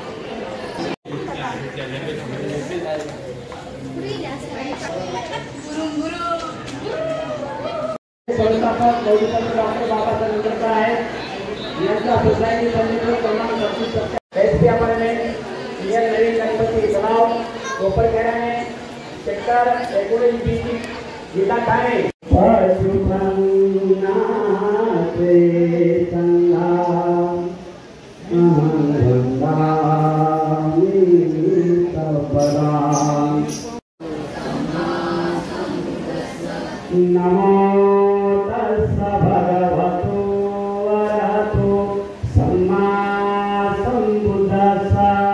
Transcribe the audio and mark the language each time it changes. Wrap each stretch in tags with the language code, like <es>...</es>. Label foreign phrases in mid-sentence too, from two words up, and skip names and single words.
<mr>संस्थापक डॉक्टर बाबासाहेब आंबेडकर आहेत यांचा सोसायटी संघटना क्रमांक 37 एसपी अपार्टमेंट नियर नवीन गणपती तलाव कोपरखेडा में सेक्टर 19 जिला ठाणे</mr> <pi>नमो तस्स भगवतो वरहतो सम्मा सम्बुद्धस्स</pi>